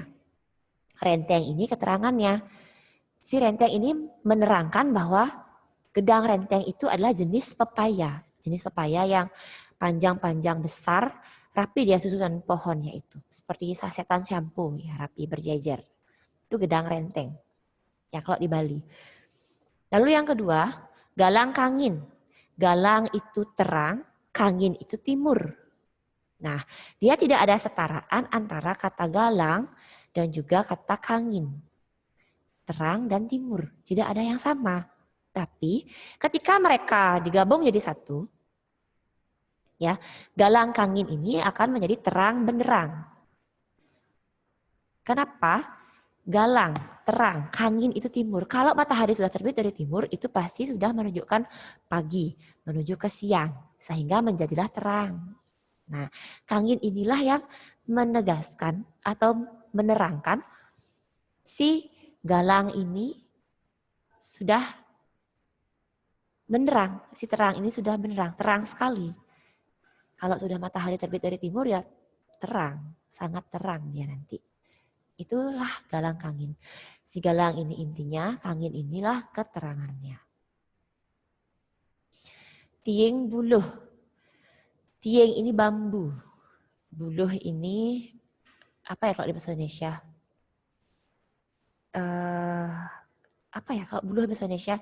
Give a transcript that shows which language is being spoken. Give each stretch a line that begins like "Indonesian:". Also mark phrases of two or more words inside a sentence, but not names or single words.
Indonesian: Renteng ini keterangannya. Si renteng ini menerangkan bahwa
Balinese: gedang renteng
Indonesian: itu adalah jenis pepaya. Jenis pepaya yang panjang-panjang besar, rapi dia susunan pohonnya itu. Seperti sasetan shampoo, ya rapi berjejer. Itu
Balinese: gedang renteng.
Indonesian: Ya kalau di Bali. Lalu yang kedua,
Balinese: galang kangin.
Indonesian: Galang itu terang, kangin itu timur. Nah, dia tidak ada setaraan antara kata galang dan juga kata kangin. Terang dan timur, tidak ada yang sama. Tapi ketika mereka digabung jadi satu, ya,
Balinese: galang kangin
Indonesian: ini akan menjadi terang benderang. Kenapa? Galang, terang, kangin itu timur. Kalau matahari sudah terbit dari timur, itu pasti sudah menunjukkan pagi, menuju ke siang, sehingga menjadilah terang. Nah, kangin inilah yang menegaskan atau menerangkan si galang ini sudah benderang, si terang ini sudah benderang, terang sekali. Kalau sudah matahari terbit dari timur ya terang, sangat terang dia nanti. Itulah
Balinese: galang kangin.
Indonesian: Si galang ini intinya, kangin inilah keterangannya.
Balinese: Tieng buluh.
Indonesian: Tieng ini bambu. Buluh ini apa ya kalau di bahasa Indonesia? Apa ya kalau buluh bahasa Indonesia?